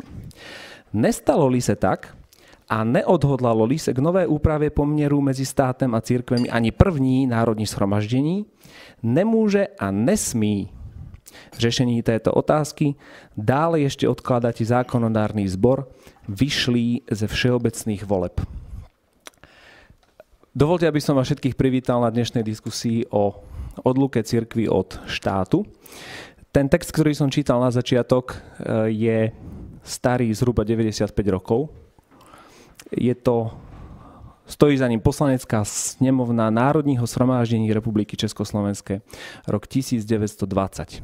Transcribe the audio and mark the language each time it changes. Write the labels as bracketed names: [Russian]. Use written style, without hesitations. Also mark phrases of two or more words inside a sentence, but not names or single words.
[Czech] Nestalo-li se tak a neodhodlalo-li se k nové úpravě poměrů mezi státem a církvemi ani první národní shromaždění, nemůže a nesmí řešení této otázky dále ještě odkladať zákonodárny zbor vyšlý ze všeobecných voleb. [Slovak] Dovolte, aby som vás všetkých privítal na dnešnej diskusii o odluke cirkvi od štátu. Ten text, ktorý som čítal na začiatok, je starý zhruba 95 rokov. Stojí za ním Poslanecká snemovna Národního shromáždení Republiky Československé rok 1920.